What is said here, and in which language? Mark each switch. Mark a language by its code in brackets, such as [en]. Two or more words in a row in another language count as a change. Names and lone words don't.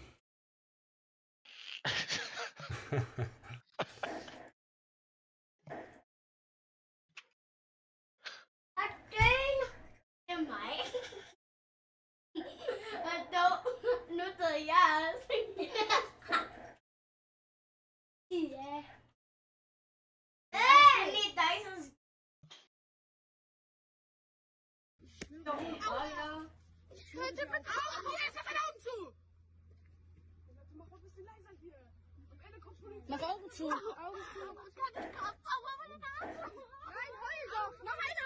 [da] Det er mig. Nu døde jeg også. Ja. Lige dig, så... [de] Hört ihr mit Augen zu? Jetzt mach Augen zu! Mach mal ein bisschen leiser hier. Am Ende kommt Polizei. Mach Augen zu. Augen zu. Nein, heul doch. Noch einer.